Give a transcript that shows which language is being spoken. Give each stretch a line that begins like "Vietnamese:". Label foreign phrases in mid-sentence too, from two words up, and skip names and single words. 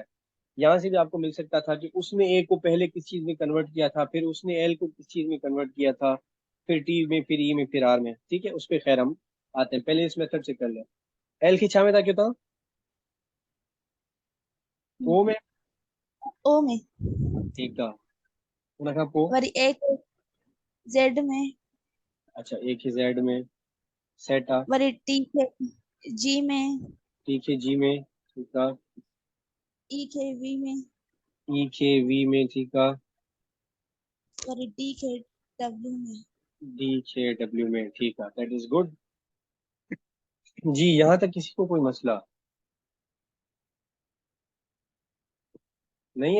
Hindi: यहाँ से भी आपको मिल सकता था कि उसने ए को पहले किस चीज में कन्वर्ट किया था, फिर उसने एल को किस चीज में कन्वर्ट किया था, फिर टी में, फिर ई में, फिर आर में। ठीक है। उस पर खैर हम आते हैं, पहले इस मेथड से कर लें। एल की छा में था क्यों था? ओ में। ओ में। ठीक है।
Sindhi: उन खां पोइ वरी ए खे जेड में।
Hindi: अच्छा एक ही जेड में सेट आ।
Sindhi: वरी टी खे जी में।
Hindi: टी के जी में। ठीक है।
Sindhi: ई खे वी में।
Hindi: ई के वी में। ठीक है।
Sindhi: वरी डी खे डब्ल्यू में।
Hindi: डी के डब्ल्यू में। ठीक है,
English: that is good.
Hindi: जी यहाँ तक किसी को कोई मसला नहीं है?